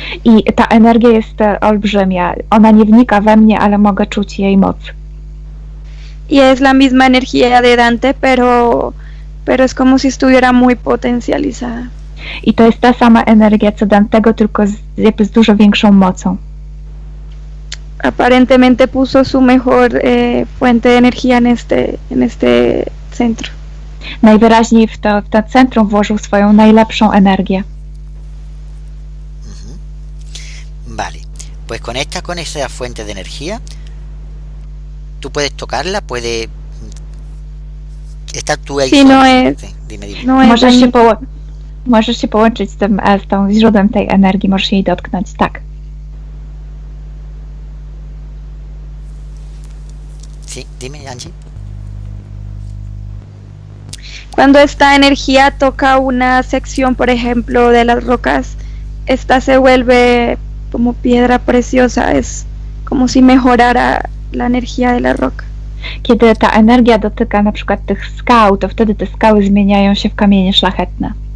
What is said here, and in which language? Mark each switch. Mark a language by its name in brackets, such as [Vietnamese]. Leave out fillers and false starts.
[Polish] I ta energia jest olbrzymia. Ona nie wnika we mnie, ale mogę czuć jej moc. [Spanish] Y es la misma energía de Dante, pero es como si estuviera muy potencializada. [Polish] I to jest ta sama energia co Dantego, tylko jakby z dużo większą mocą. [Spanish] Aparentemente puso su mejor fuente de energía en este centro. [Polish] Najwyraźniej w to centrum włożył swoją najlepszą energię. [Spanish] Vale, pues conecta con esa fuente de energía. Tú puedes tocarla, puedes... Está tú ahí. Sí, sola. no es. Sí, dime. No es [Polish] Możesz się połączyć z tą źródłem tej energii, możesz jej dotknąć, tak. [Spanish] Sí, dime, Angie. Cuando esta energía toca una sección, por ejemplo, de las rocas, esta se vuelve como piedra preciosa, es como si mejorara la energía de la roca. [Polish] Kiedy ta energia dotyka na przykład tych skał, to wtedy te skały zmieniają się w kamienie szlachetne.